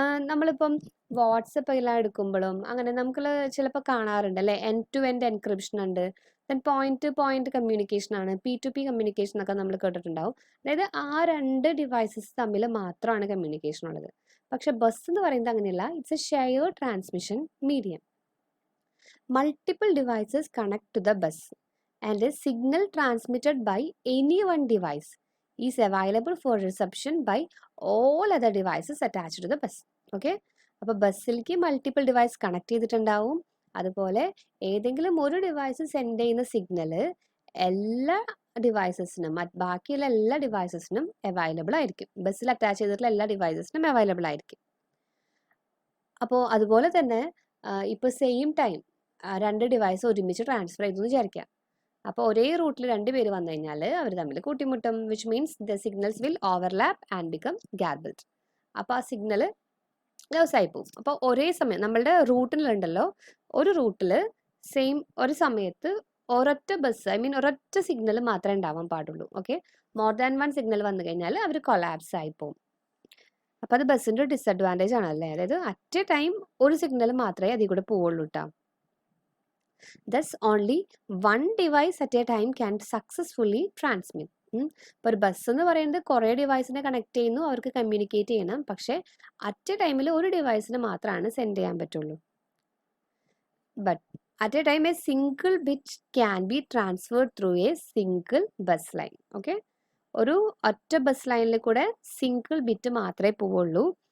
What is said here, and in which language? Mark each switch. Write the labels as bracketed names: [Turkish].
[Malayalam] നമ്മളിപ്പം വാട്സപ്പ് എല്ലാം എടുക്കുമ്പോഴും അങ്ങനെ നമുക്ക് ചിലപ്പോൾ കാണാറുണ്ട് അല്ലേ, എൻഡ് ടു എൻഡ് എൻക്രിപ്ഷൻ ഉണ്ട്, then point two point communication ആണ്, P2P കമ്മ്യൂണിക്കേഷൻ ഒക്കെ നമ്മൾ കേട്ടിട്ടുണ്ടാവും. അതായത് ആ 2 ഡിവൈസസ് തമ്മിൽ മാത്രമാണ് കമ്മ്യൂണിക്കേഷൻ ഉള്ളത്. പക്ഷെ ബസ് എന്ന് പറയുന്നത് അങ്ങനെയല്ല, [English] It's a shared transmission medium. Multiple devices connect to the bus and a signal transmitted by any one device is available for reception by all other devices attached to the bus. [Malayalam] Okay, അപ്പോൾ ബസ്സിലേക്ക് multiple device connect ചെയ്തിട്ടുണ്ടാവും. അതുപോലെ ഏതെങ്കിലും ഒരു device send ചെയ്യുന്ന signal എല്ലാ ഡിവൈസസിനും, ബാക്കിയുള്ള എല്ലാ ഡിവൈസസിനും available ആയിരിക്കും. ബസ്സിൽ അറ്റാച്ച് ചെയ്തിട്ടുള്ള എല്ലാ ഡിവൈസസിനും അവൈലബിൾ ആയിരിക്കും. അപ്പോൾ അതുപോലെ തന്നെ ഇപ്പോൾ സെയിം ടൈം 2 ഡിവൈസ് ഒരുമിച്ച് ട്രാൻസ്ഫർ ചെയ്തു എന്ന് വിചാരിക്കാം. അപ്പോൾ ഒരേ റൂട്ടിൽ 2 പേര് വന്നു കഴിഞ്ഞാൽ അവർ തമ്മിൽ കൂട്ടിമുട്ടും, [English] Which means the signals will overlap and become garbled. [Malayalam] അപ്പോൾ ആ സിഗ്നൽ ലോസ് ആയി പോകും. അപ്പോൾ ഒരേ സമയം നമ്മളുടെ റൂട്ടിലുണ്ടല്ലോ, ഒരു റൂട്ടിൽ സെയിം ഒരു സമയത്ത് ഒരൊറ്റ ബസ്, ഐ മീൻ ഒരൊറ്റ സിഗ്നൽ മാത്രമേ ഉണ്ടാവാൻ പാടുള്ളൂ. ഓക്കെ, മോർ ദാൻ 1 സിഗ്നൽ വന്നു കഴിഞ്ഞാൽ അവർ കൊളാപ്സ് ആയി പോകും. അപ്പോൾ അത് ബസ്സിൻ്റെ ഡിസഡ്വാൻറ്റേജ് ആണല്ലേ, അതായത് അറ്റ് എ ടൈം ഒരു സിഗ്നൽ മാത്രമേ അതിൽ കൂടെ പോവുള്ളൂ കേട്ടോ. [English] Thus only one device at a time can successfully transmit. [Malayalam] ഇപ്പോൾ ഒരു ബസ് എന്ന് പറയുന്നത് കുറേ ഡിവൈസിനെ കണക്ട് ചെയ്യുന്നു, അവർക്ക് കമ്മ്യൂണിക്കേറ്റ് ചെയ്യണം. പക്ഷേ അറ്റ് എ ടൈമിൽ ഒരു ഡിവൈസിന് മാത്രമാണ് സെൻഡ് ചെയ്യാൻ പറ്റുള്ളൂ. [English] But at a time a single bit can be transferred through a single bus line. [Malayalam] Okay, ഒരു ഒറ്റ ബസ് ലൈനിൽ കൂടെ സിംഗിൾ ബിറ്റ് മാത്രമേ പോവുള്ളൂ.